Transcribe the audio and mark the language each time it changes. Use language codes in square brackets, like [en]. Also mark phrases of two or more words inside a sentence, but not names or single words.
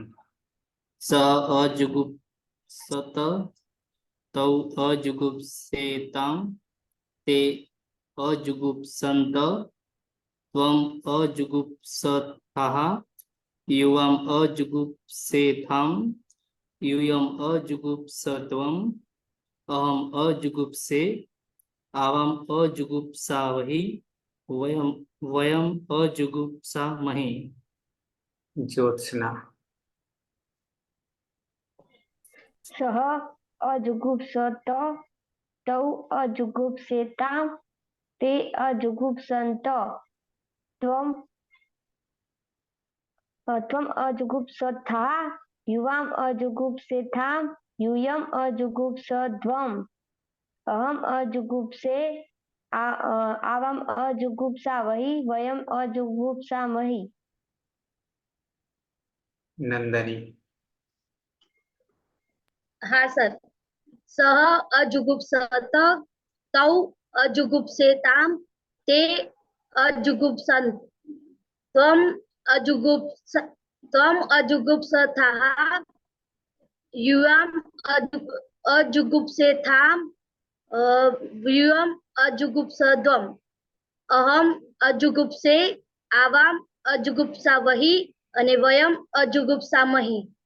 [sa] स अजुगुप्सत तौ अजुगुप्सेतां ते अजुगुप्सन्त त्वम् अजुगुप्सथाः युवाम् अजुगुप्सेथां यूयम् अजुगुप्सत्वम् अहम् अजुगुप्से आवाम् अजुगुप्सावहि वयम् अजुगुप्सामहि. જ્યોત્સના. सह अजुगुप्सत तौ अजुगुप्सेतां ते अजुगुप्संत त्वम अजुगुप्सथाः युवाम अजुगुप्सेथां यूयम अजुगुप्सध्वम् अहम अजुगुप्से आवाम अजुगुप्सावहि वयम अजुगुप्सामहि. નંદની. [gu] હા સર. [sa] सह अजुगुप्सत तौ अजुगुप्सेताम ते अजुगुप्सन त्वम अजुगुप्सथाः युवाम अजुगुप्सेथाम युयम अजुगुप्सध्वम अहम अजुगुप्से आवाम अजुगुप्सावहि अने वयम अजुगुप्सामहि.